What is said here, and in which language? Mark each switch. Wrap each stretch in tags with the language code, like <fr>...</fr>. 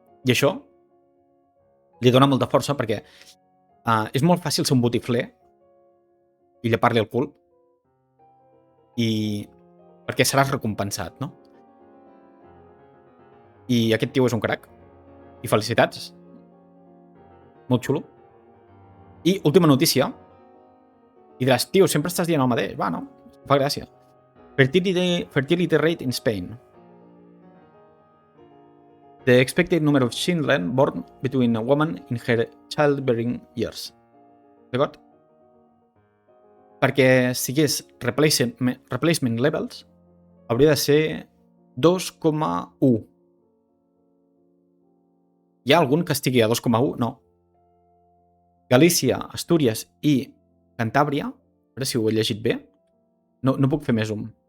<ca>I això li dona molta força perquè és molt fàcil ser un botifler i llapar-li el cul perquè seràs recompensat, no? I aquest tio és un crac. I felicitats. Molt xulo. I última notícia. I diràs, tio, sempre estàs dient el mateix. Va, no? Fa gràcia.</ca> <en>Fertility rate in Spain. The expected number of children born between a woman in her childbearing years.</en> <ca>D'acord? Perquè sigués replacement levels, hauria de ser 2,1. Hi ha algun que estigui a 2,1? No. Galícia, Astúries i Cantàbria, a veure si ho he llegit bé, no puc fer més zoom.</ca>